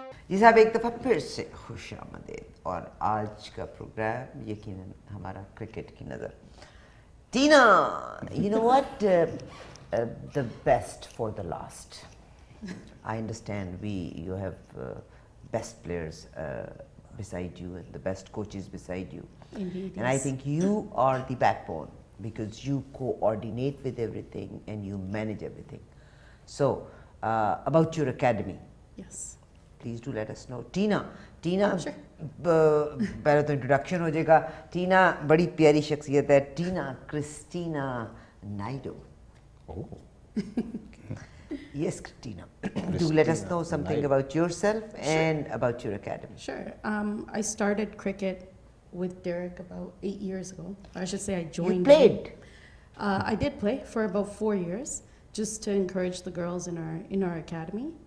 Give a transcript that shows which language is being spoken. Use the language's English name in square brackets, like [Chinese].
[Hindi] जी साहब, एक दफ़ा फिर से खुश आमदीद। और आज का प्रोग्राम यकीनन हमारा क्रिकेट की नज़र। [English] Tina, you know what, the best for the last. I understand you have best players beside you and the best coaches beside you. Indeed, and yes. I think you are the backbone because you coordinate with everything and you manage everything. So, about your academy. Yes. Please do let us know. Tina, Sure. [Hindi] पहले तो introduction हो जाएगा। टीना बड़ी प्यारी शख्सियत है, टीना Christina Naidu. [English] Yes, Tina. Do let us know something about yourself and about your academy. Sure. I started cricket with Derek about 8 years ago. I should say I joined. You played? I did play for about 4 years, just to encourage the girls in our academy.